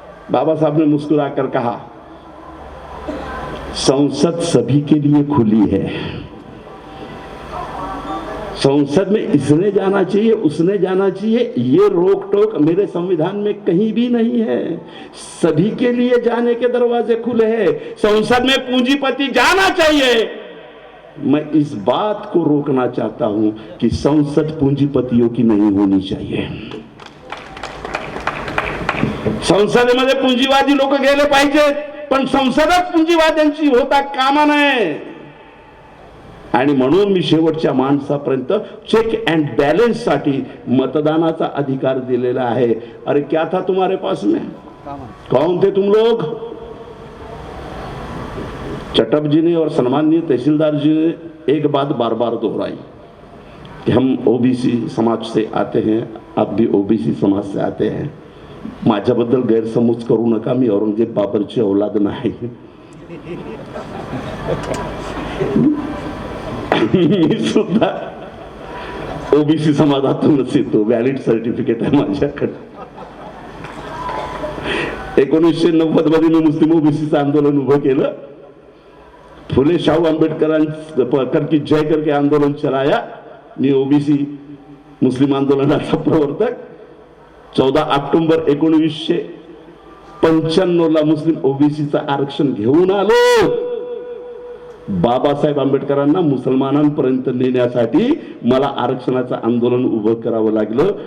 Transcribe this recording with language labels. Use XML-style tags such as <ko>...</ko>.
<hi>बाबा साहब ने मुस्कुराकर कहा, संसद सभी के लिए खुली है, संसद में इसने जाना चाहिए उसने जाना चाहिए, ये रोक टोक मेरे संविधान में कहीं भी नहीं है। सभी के लिए जाने के दरवाजे खुले हैं। संसद में पूंजीपति जाना चाहिए। मैं इस बात को रोकना चाहता हूं कि संसद पूंजीपतियों की नहीं होनी चाहिए।</hi> <mr>संसदेमध्ये पूंजीवादी लोक गेले पाहिजेत, पण संसदच पूंजीवाद्यांची होता कामा नये। आणि म्हणून मी शेवटच्या माणसापर्यंत चेक अँड बॅलेन्स साठी मतदानाचा अधिकार दिलेला आहे।</mr> <hi>अरे क्या था तुम्हारे पास में, कौन थे तुम लोग? चटप जी ने और सम्माननीय तहसीलदार जी ने एक बात बार बार दोहराई कि हम ओबीसी समाज से आते हैं, आप भी ओबीसी समाज से आते हैं।</hi> <mr>माझ्याबद्दल गैरसमज करू नका, मी औरंगजेब बाबरची औलाद नाही। मी सुद्धा ओबीसी समाजातूनच येतो, व्हॅलिड सर्टिफिकेट आहे माझ्याकडे। 1990 मध्ये मी मुस्लिम ओबीसीचं आंदोलन उभं केलं।</mr> <hi>फुले शाहू आंबेडकर की जय करके आंदोलन चलाया।</hi> <mr>मी ओबीसी मुस्लिम आंदोलनाचा प्रवर्तक। 14 ऑक्टोबर 1995 ला मुस्लिम ओबीसीचं आरक्षण घेऊन आलो। बाबासाहेब आंबेडकरांना मुसलमानांपर्यंत नेण्यासाठी मला आरक्षणाचं आंदोलन उभं करावं लागलं।</mr>